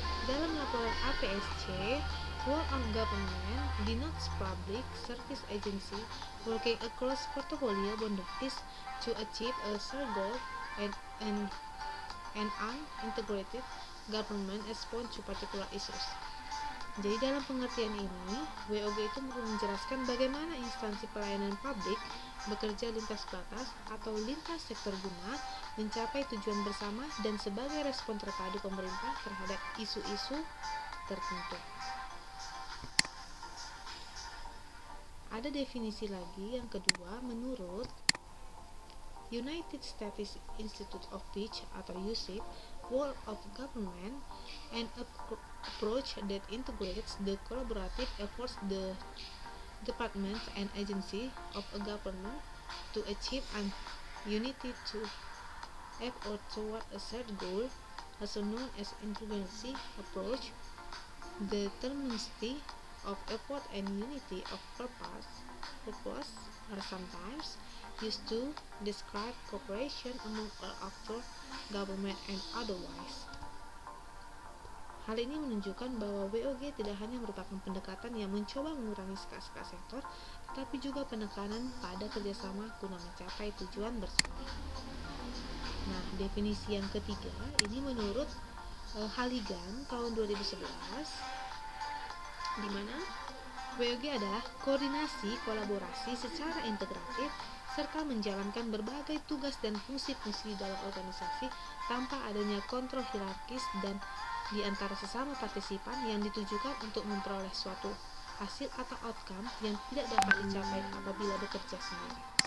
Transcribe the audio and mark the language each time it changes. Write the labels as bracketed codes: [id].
[id] Dalam laporan [en] APSC, World of Government denotes public service agency working across portfolio boundaries to achieve a shared goal and an integrated government response to particular issues. [id] Jadi dalam pengertian ini, WOG itu menjelaskan bagaimana instansi pelayanan publik bekerja lintas batas atau lintas sektor guna mencapai tujuan bersama dan sebagai respon terpadu pemerintah terhadap isu-isu tertentu. Ada definisi lagi yang kedua menurut [en] United States Institute of Peace atau USIP, World of Government, an approach that integrates the collaborative efforts the departments and agencies of a government to achieve an unity to effort toward a shared goal, also known as interdisciplinary approach. The terminology of effort and unity of purpose are sometimes used to describe cooperation among all actors, government and otherwise. [id] Hal ini menunjukkan bahwa WOG tidak hanya merupakan pendekatan yang mencoba mengurangi sekat-sekat sektor, tetapi juga penekanan pada kerjasama guna mencapai tujuan bersama. Nah, definisi yang ketiga ini menurut Halligan tahun 2011, di mana WOG adalah koordinasi kolaborasi secara integratif serta menjalankan berbagai tugas dan fungsi-fungsi dalam organisasi tanpa adanya kontrol hierarkis dan di antara sesama partisipan yang ditujukan untuk memperoleh suatu hasil atau outcome yang tidak dapat dicapai apabila bekerja sendiri.